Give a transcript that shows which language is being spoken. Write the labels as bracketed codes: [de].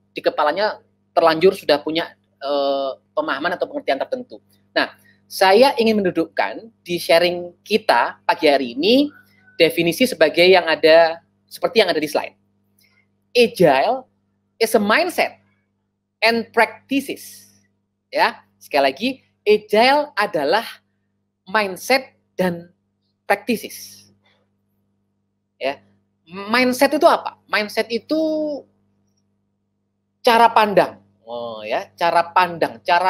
[id] Di kepalanya terlanjur sudah punya pemahaman atau pengertian tertentu. Nah, saya ingin mendudukkan di sharing kita pagi hari ini definisi sebagai yang ada seperti yang ada di slide. [en] Agile is a mindset and practices. [id] Ya, sekali lagi, Agile adalah mindset dan practices. Ya, mindset itu apa? Mindset itu cara pandang. Oh ya, cara pandang.